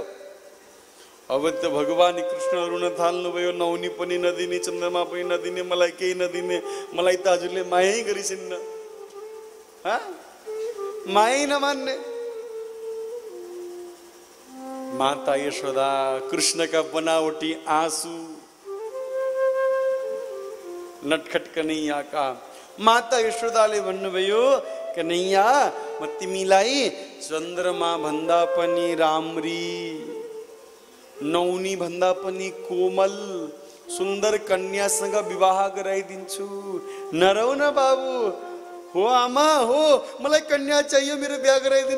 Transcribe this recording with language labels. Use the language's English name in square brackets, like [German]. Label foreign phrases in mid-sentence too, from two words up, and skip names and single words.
[Nepali] अब त भगवान कृष्ण रुन थाल्नुभयो। नौनी पनि नदिने, चन्द्रमा पनि नदिने, मलाई केही नदिने। मलाई त हजुरले मायै गरिसिन्न, मायै नमान्ने। माता यशोदा कृष्णका बनावटी आंसू नटखट कन्हैया का। माता यशोदाले भन्नुभयो, कन्हैया म तिमीलाई चन्द्रमा भन्दा पनि राम्री, नौनी भन्दा पनि कोमल सुन्दर कन्यासँग विवाह गराइदिन्छु। नरौ न बाबु। हो आमा, हो मलाई कन्या चाहियो, मेरो बिहा गराइदिनु।